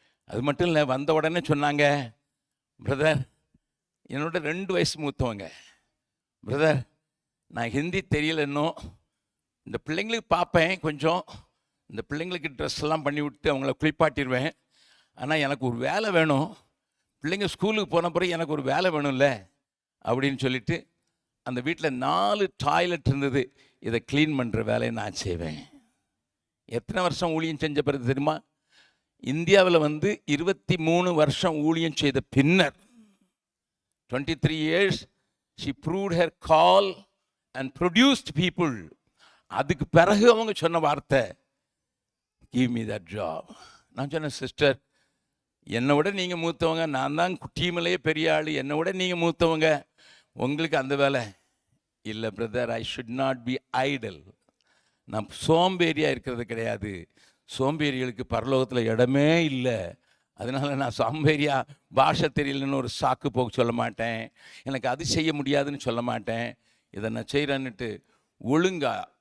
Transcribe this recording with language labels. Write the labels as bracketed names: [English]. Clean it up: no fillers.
[Tamil] அது மட்டும் இல்லை, வந்த உடனே சொன்னாங்க, பிரதர், என்னோட 2 வயசு மூத்தவங்க, பிரதர் நான் ஹிந்தி தெரியல இன்னும், இந்த பிள்ளைங்களுக்கு பார்ப்பேன், கொஞ்சம் இந்த பிள்ளைங்களுக்கு ட்ரெஸ் எல்லாம் பண்ணி விட்டு அவங்கள குளிப்பாட்டிடுவேன், ஆனால் எனக்கு ஒரு வேலை வேணும், பிள்ளைங்க ஸ்கூலுக்கு போன பிறகு எனக்கு ஒரு வேலை வேணும்ல அப்படின்னு சொல்லிட்டு, அந்த வீட்டில் 4 டாய்லெட் இருந்தது, இதை க்ளீன் பண்ணுற வேலையை நான் செய்வேன். எத்தனை வருஷம் ஊழியம் செஞ்ச பிறகு தெரியுமா? இந்தியாவில் 23 வருஷம் ஊழியம் செய்த பின்னர், [English] 23 years she proved her call and produced people. [Tamil] அதுக்கு பிறகு அவங்க சொன்ன வார்த்தை, [English] give me that job. [Tamil] நான் சொன்னேன், சிஸ்டர் என்னை விட நீங்கள் மூத்தவங்க, நான் தான் டீமிலேயே பெரிய ஆள், என்னை விட நீங்கள் மூத்தவங்க, உங்களுக்கு அந்த வேலை இல்லை. Brother, [English] I should not be idle. [Tamil] நான் சோம்பேறியாக இருக்கிறது கிடையாது, சோம்பேறிகளுக்கு பரலோகத்தில் இடமே இல்லை, அதனால் நான் சோம்பேறியாக பாஷை தெரியலன்னு ஒரு சாக்கு போக்கு சொல்ல மாட்டேன், எனக்கு அது செய்ய முடியாதுன்னு சொல்ல மாட்டேன், இதை நான் செய்கிறேன்னுட்டு ஒழுங்கா.